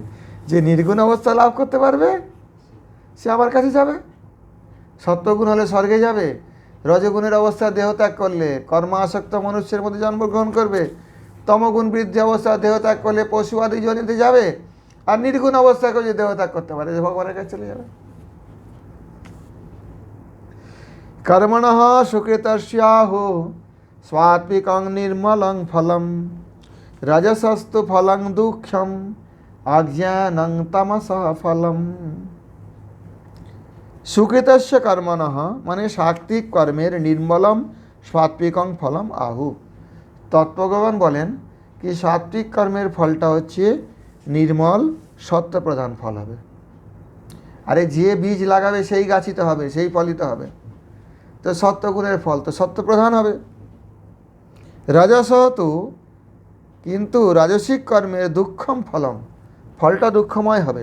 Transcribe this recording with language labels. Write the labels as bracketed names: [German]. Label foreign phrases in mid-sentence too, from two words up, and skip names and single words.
[Bangla] যে নির্গুণ অবস্থা লাভ করতে পারবে সে আমার কাছে যাবে। সত্যগুণ হলে স্বর্গে যাবে, রজগুণের অবস্থা দেহত্যাগ করলে কর্মাসক্ত মনুষ্যের মধ্যে জন্মগ্রহণ করবে, তমগুণ বৃদ্ধি অবস্থা দেহত্যাগ করলে পশু আদি জনিতে যাবে, আর নির্গুণ অবস্থাকেও যে দেহত্যাগ করতে পারে যে ভগবানের কাছে চলে যাবে। [Sanskrit] কর্মণঃ সুকৃতস্যাহু স্বাত্বিকং নির্মলং ফলম, রজসস্তু ফলং দুঃখম, অজ্ঞানং তমসঃ ফলম। সুকৃতস্য কর্মণঃ [Bangla] মানে সাত্বিক কর্মের [Sanskrit] নির্মলম সাত্বিকং ফলম আহু। [Bangla] তত্ত্বজ্ঞগণ বলেন কি সাত্বিক কর্মের ফলটা হচ্ছে নির্মল সত্যপ্রধান ফল হবে। আরে যে বীজ লাগাবে সেই গাছিত হবে, সেই ফলিত হবে। তো সত্যগুণের ফল তো সত্যপ্রধান হবে। রজস তো কিন্তু রাজসিক কর্মের [Sanskrit] দুঃখম ফলম, [Bangla] ফলটা দুঃখময় হবে।